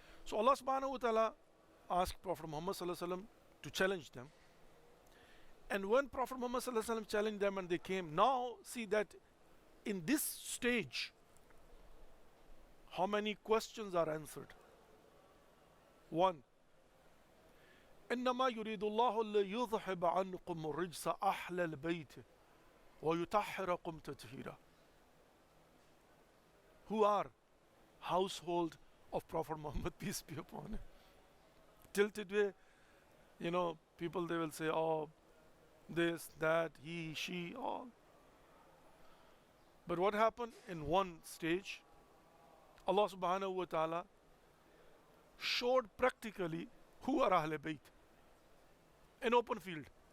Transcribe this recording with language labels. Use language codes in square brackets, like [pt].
[en] So Allah subhanahu wa ta'ala asked Prophet Muhammad sallallahu alaihi wasallam to challenge them. And when Prophet Muhammad sallallahu alaihi wasallam challenged them and they came, now see that in this stage, how many questions are answered? One, [ar] انما يريد الله ليذهب عنكم الرجس اهل البيت ويطهركم تطهيرا. [en] Who are household of Prophet Muhammad, peace be upon him. Till today, you know, people, they will say, oh, this, that, he, she, all. But what happened in one stage, Allah subhanahu wa ta'ala showed practically who are Ahl Bayt in open field.